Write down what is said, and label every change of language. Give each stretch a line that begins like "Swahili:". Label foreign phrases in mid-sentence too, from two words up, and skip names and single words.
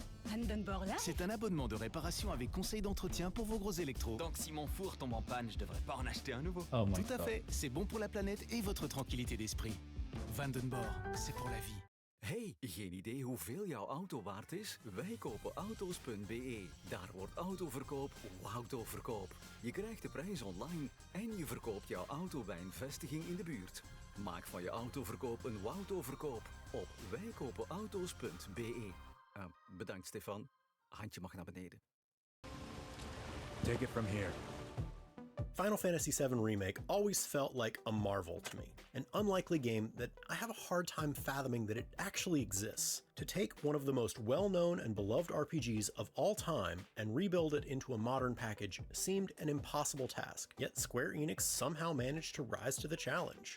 French: Vandenborg Life? C'est un abonnement de réparation avec conseil d'entretien pour vos gros électros. Donc si mon four tombe en panne, je devrais pas en acheter un nouveau.
English: Oh my
French: Tout à
English: God.
French: fait, c'est bon pour la planète et votre tranquillité d'esprit. Vandenborg, c'est pour la vie.
Dutch: Hey, geen idee hoeveel jouw auto waard is? Wij kopen auto's.be. Daar wordt autoverkoop wauwtoverkoop. Je krijgt de prijs online en je verkoopt jouw auto bij een vestiging in de buurt. Maak van je autoverkoop een wauwtoverkoop op wijkopenauto's.be. Bedankt Stefan. Handje mag naar beneden.
English: Take it from here. Final Fantasy VII Remake always felt like a marvel to me, an unlikely game that I have a hard time fathoming that it actually exists. To take one of the most well-known and beloved RPGs of all time and rebuild it into a modern package seemed an impossible task, yet Square Enix somehow managed to rise to the challenge.